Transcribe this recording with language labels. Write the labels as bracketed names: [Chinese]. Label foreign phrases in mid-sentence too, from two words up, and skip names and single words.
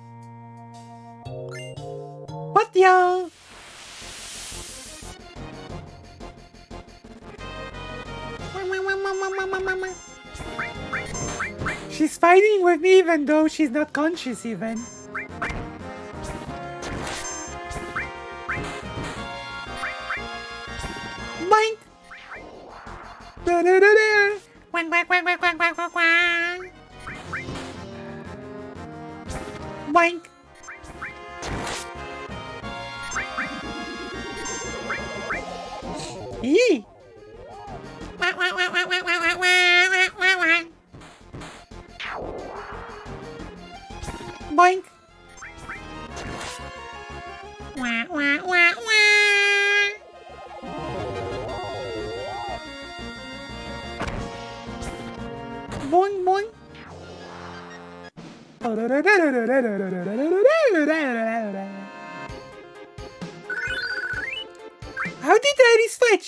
[English] What y'all? She's fighting with me even though she's not conscious even. Boink! Da-da-da-da. Quack, quack, quack, quack, quack, quack, quack, quack. Boink! Eee! Quack, quack, quack, quack, quack, quack, quack, quack, quack, quack. Boink! Quack, quack, quack, quack. Boing, boing. How did Iris fight?